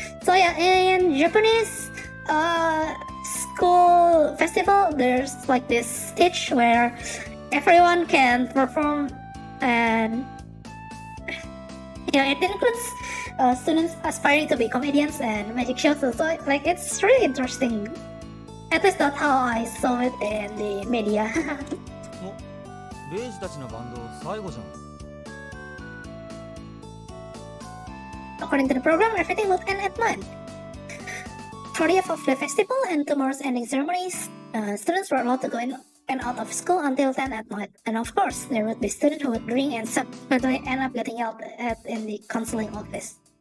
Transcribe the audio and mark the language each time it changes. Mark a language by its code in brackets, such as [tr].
[en] So yeah, in Japanese school festival, there's like this stage where everyone can perform, and yeah, it includes students aspiring to be comedians and magic shows. So like it's really interesting. At least that's how I saw it in the media. [ja] お、レイジたちのバンド最後じゃん。 [en] According to the program, everything would end at 9. For the of the festival and tomorrow's ending ceremonies, students were allowed to go in and out of school until 10 at night. And of course, there would be students who would drink and subsequently end up getting yelled at in the counseling office.